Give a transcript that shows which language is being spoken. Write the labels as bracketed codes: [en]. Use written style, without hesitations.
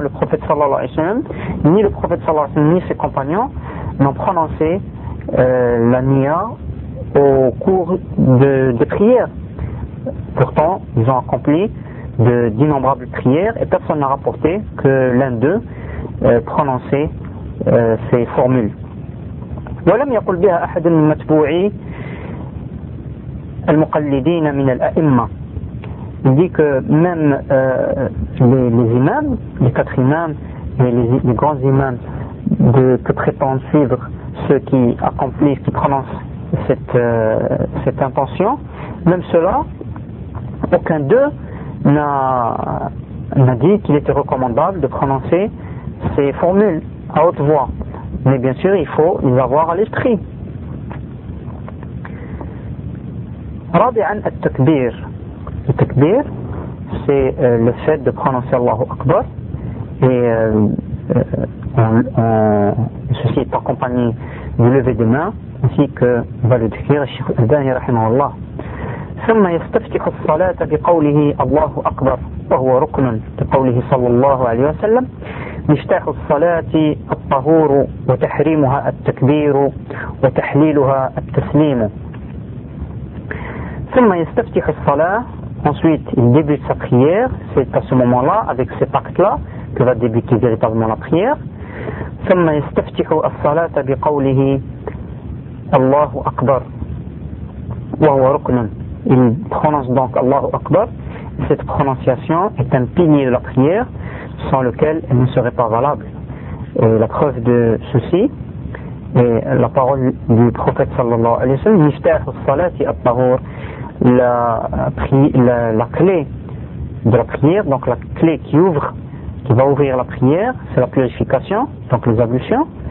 [fr] Le prophète sallallahu alayhi wa sallam, ni le prophète sallallahu alayhi wa sallam, ni ses compagnons n'ont prononcé la niya au cours de prières. pourtant, ils ont accompli d'innombrables prières et personne n'a rapporté que l'un d'eux prononçait ces formules. [ar] ولم يقل بها أحد من متبوعي المقلدين من الأئمة. [fr] Il dit que même les imams, les quatre imams et les grands imams de que prétendent suivre ceux qui accomplissent, qui prononcent cette intention, même cela, aucun d'eux n'a dit qu'il était recommandable de prononcer ces formules à haute voix. Mais bien sûr, il faut les avoir à l'esprit. Rabi'an al-takbir. Le takbir, c'est le fait de prononcer Allahu Akbar. Et ceci est accompagné du lever des mains, ainsi que va le décrire le Cheikh Al-Albani rahimahullah. [ar] ثم يستفتح الصلاة بقوله الله أكبر وهو ركن بقوله صلى الله عليه وسلم مفتاح الصلاة الطهور وتحريمها التكبير وتحليلها التسليم ثم يستفتح الصلاة [fr] ensuite il débute sa prière, c'est à ce moment là avec cet acte là que va débuter véritablement la prière. [ar] ثم يستفتح الصلاة بقوله الله أكبر وهو ركن. [fr] Il prononce donc Allahu Akbar. Cette prononciation est un pilier de la prière sans lequel elle ne serait pas valable. Et la preuve de ceci est la parole du prophète sallallahu alayhi wa sallam, [ar] Miftah al-Salati al-Tahur, [fr] la clé de la prière, donc la clé qui ouvre, qui va ouvrir la prière, c'est la purification, donc les ablutions.